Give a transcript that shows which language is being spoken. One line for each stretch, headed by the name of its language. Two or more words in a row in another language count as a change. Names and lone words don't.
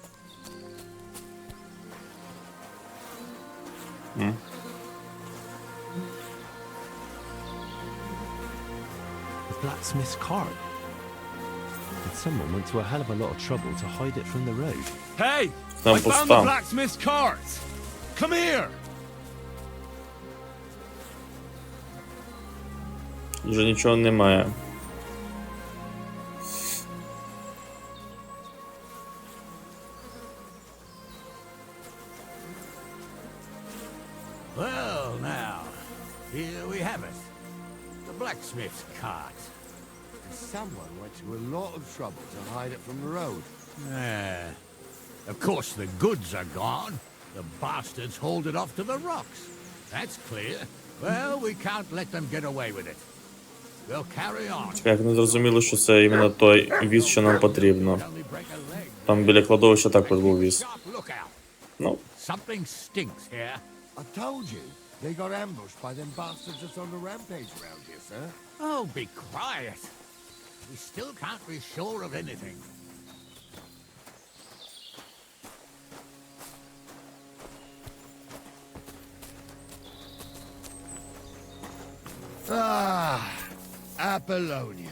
English: The blacksmith's cart. And someone went to a hell of a lot of trouble to hide it from the road. Hey!
Ukrainian: Там
English: I found the
Ukrainian: пуста.
English: blacksmith's cart! Come here!
Ukrainian: Вже нічого немає.
English: Well, now, here we have it. The blacksmith's cart. Someone went to a lot of trouble to hide it from the road. Of course, the goods are gone. The bastards hauled it off to the rocks. That's clear. Well, we can't let them get away with it. We'll carry on.
Ukrainian: Як не зрозуміло, що це іменно той віз, що нам потрібно. Там біля кладовища також був віз.
English: Look out.
Ukrainian: Ну,
English: Something stinks here. I told you, They got ambushed by them bastards that's on the rampage around here, sir. Oh, be quiet. We still can't be sure of anything. Ah, Apollonia.